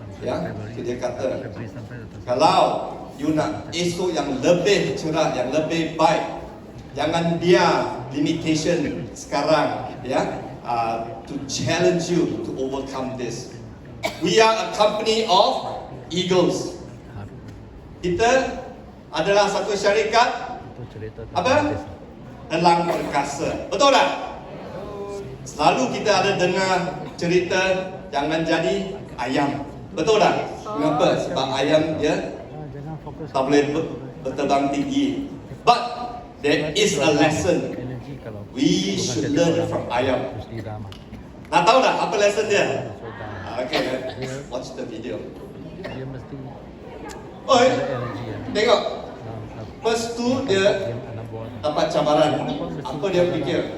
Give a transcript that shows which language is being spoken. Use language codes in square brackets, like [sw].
[ms] Ya, dia kata, kalau you nak esok yang lebih cerah, yang lebih baik, jangan biar limitation sekarang, ya, to challenge you to overcome this. [en] We are a company of eagles. [ms] Kita adalah satu syarikat apa? Elang perkasa. Betul tak? Selalu kita ada dengar cerita jangan jadi ayam. Betul tak? Kenapa? Sebab ayam dia tak boleh berterbang tinggi. [en] But there is a lesson we should learn from ayam. [ms] Nak tahu tak apa lesson dia? Okay, watch the video. Oi, tengok. First tu dia dapat cabaran. Apa dia fikir?